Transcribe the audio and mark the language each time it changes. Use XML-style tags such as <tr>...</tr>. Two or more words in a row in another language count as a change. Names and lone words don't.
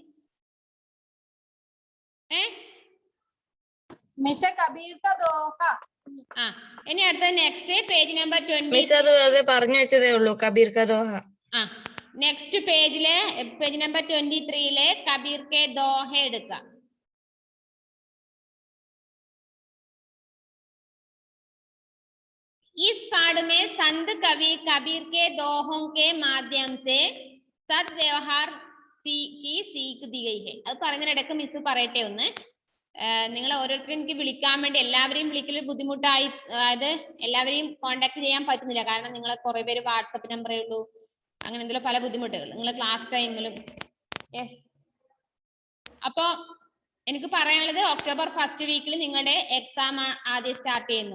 <ml>മിസ് കബീർ</ml> <hi>का दोहा.</hi> <ml>ഇനി അടുത്ത</ml> <en>next page number</en> <ml>20. മിസ് അത് വെറുതെ പറഞ്ഞു വെച്ചതേ ഉള്ളൂ. കബീർ</ml> <hi>का दोहा.</hi> <ml>നെക്സ്റ്റ് പേജില്</ml> <en>page number</en> <ml>23 കബീർ</ml> <hi>के दोहा</hi> <ml>എടുക്കാം.</ml> <hi>इस पाठ में संत कवि कबीर के दोहों के माध्यम से सद्व्यवहार की सीख दी गई है.</hi> <ml>അത് പറയുന്നതിനിടയ്ക്ക് മിസ് പറയട്ടെ ഒന്ന്. നിങ്ങൾ ഓരോരുത്തരും എനിക്ക് വിളിക്കാൻ വേണ്ടി എല്ലാവരെയും വിളിക്കൽ ബുദ്ധിമുട്ടായി. അതായത് എല്ലാവരെയും കോണ്ടാക്ട് ചെയ്യാൻ പറ്റുന്നില്ല. കാരണം നിങ്ങൾ കുറെ പേര് വാട്സപ്പ് നമ്പറേ ഉള്ളൂ. അങ്ങനെ എന്തെങ്കിലും പല ബുദ്ധിമുട്ടുകൾ നിങ്ങൾ</ml> <en>class timeilum.</en> <ml>അപ്പോ എനിക്ക് പറയാനുള്ളത് ഒക്ടോബർ 1st വീക്കിൽ നിങ്ങളുടെ എക്സാം ആദ്യം സ്റ്റാർട്ട് ചെയ്യുന്നു.</ml>